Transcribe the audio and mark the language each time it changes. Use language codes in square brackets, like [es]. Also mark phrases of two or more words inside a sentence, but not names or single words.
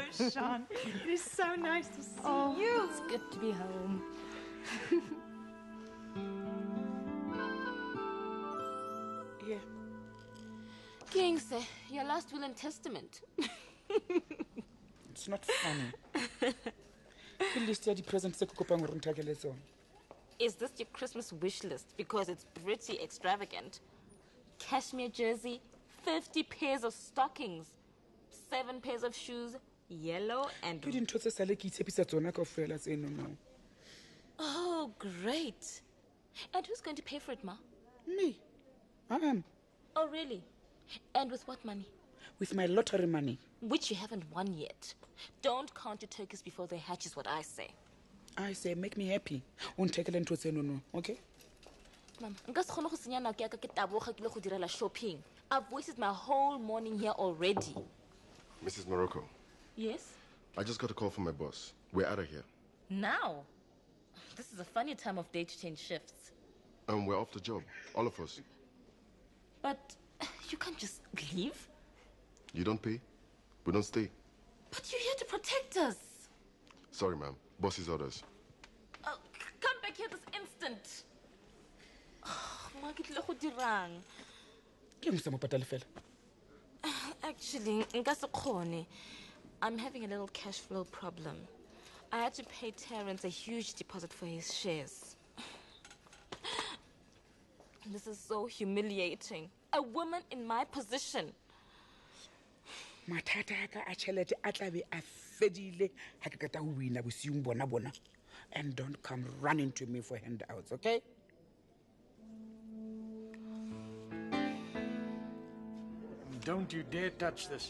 [en] Oh, Shan, it is so nice to see you. It's good to be home. Here. King's, your last will and testament. It's not funny. [st] Ke list ya di-presents tse ke kopang hore nthakele tsona. [en] Is this your Christmas wish list? Because it's pretty extravagant. Cashmere jersey, 50 pairs of stockings, 7 pairs of shoes, yellow and... [st] Ke dintho tse sale ke itshepisa tsona kaofela tseno no. [en] Oh, great. And who's going to pay for it, Ma? Me. I am. Oh, really? And with what money? With my lottery money. Which you haven't won yet. Don't count your turkeys before they hatch is what I say. I say, make me happy. [st] Unthekele ntho tseno no, okay? [tn] Mama, nka se kgone go senya nako ya ka ke taboga ke le go direla shopping. [en] I've wasted my whole morning here already. Mrs. Morocco. Yes? I just got a call from my boss. We're out of here. Now? This is a funny time of day to change shifts. We're off the job. All of us. But you can't just leave. You don't pay. We don't stay. But you're here to protect us. Sorry, ma'am. Boss's orders. Come back here this instant. [tn] Ma ke tle go dirang. Ke mo se mo patale fela. Actually, nka se kgone. [en] I'm having a little cash flow problem. I had to pay Terrence a huge deposit for his shares. This is so humiliating. A woman in my position. [st] Mathata a ka a tšhelete a tla be a fedile ha ke kata ho wina bosiung bona. [en] And don't come running to me for handouts, okay? Don't you dare touch this.